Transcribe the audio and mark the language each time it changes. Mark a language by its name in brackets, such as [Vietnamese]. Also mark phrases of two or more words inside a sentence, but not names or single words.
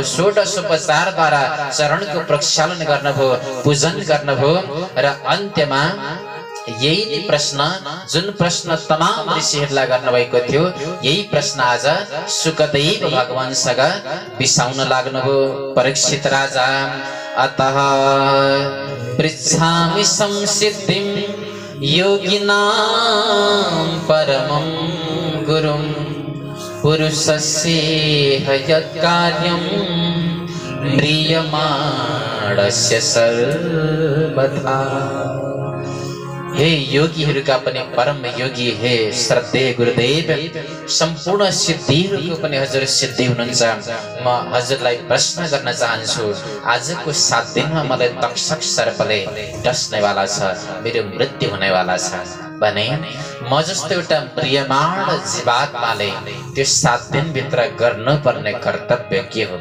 [Nepali] षोडशोपचारद्वारा चरणको प्रक्षालन गर्नुभयो, पूजन गर्नुभयो र अन्त्यमा यही प्रश्न, जुन प्रश्न तमाम ऋषिहरूलाई गर्नुभएको थियो, यही प्रश्न आज सुकदेव भगवानसँग बिसाउन लाग्नुभयो। [Sanskrit] परीक्षित राजा, अतः पृच्छामि संसिद्धिं योगिनां परमं गुरुं पुरुषस्य यत्कार्यं म्रियमाणस्य सर्वथा। [Nepali] हे योगीहरूका पनि परम योगी, हे श्रद्धेय गुरुदेव, सम्पूर्ण सिद्धिहरूको पनि हजुर सिद्धि हुनुहुन्छ। म हजुरलाई प्रश्न गर्न चाहन्छु, आजको 7 दिनमा मलाई तक्षक सर्पले डस्नेवाला छ, मेरो मृत्यु हुनेवाला छ भने म जस्तो एउटा प्रियमाण जीवात्माले त्यो 7 दिनभित्र गर्नुपर्ने कर्तव्य के हो?